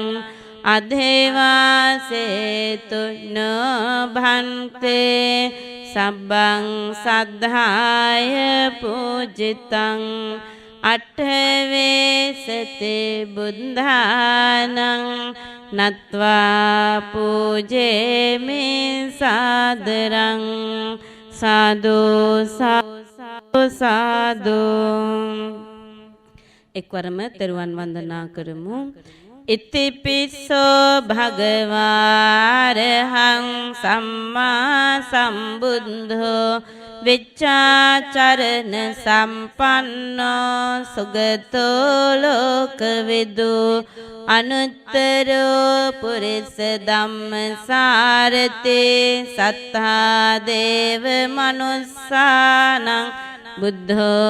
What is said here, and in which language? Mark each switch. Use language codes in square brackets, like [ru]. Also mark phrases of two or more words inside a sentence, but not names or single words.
[pi] अधेवासेतु न भन्ते सब्बं सद्धाय पूजितं अट्ठवेसते बुद्धानं नत्वा पूजेमे सादरं साधु साधु साधु [si] එකවරම තෙරුවන් වන්දනා කරමු. [pi] ඉතිපිස්සෝ භගවාරහං සම්මා සම්බුද්ධෝ විච්ඡාචරණ සම්පන්නෝ සුගතෝ ලෝකවිදු අනුත්තරෝ පුරිස ධම්මසාරතේ සත්තා දේව මනුස්සානං බුද්ධෝ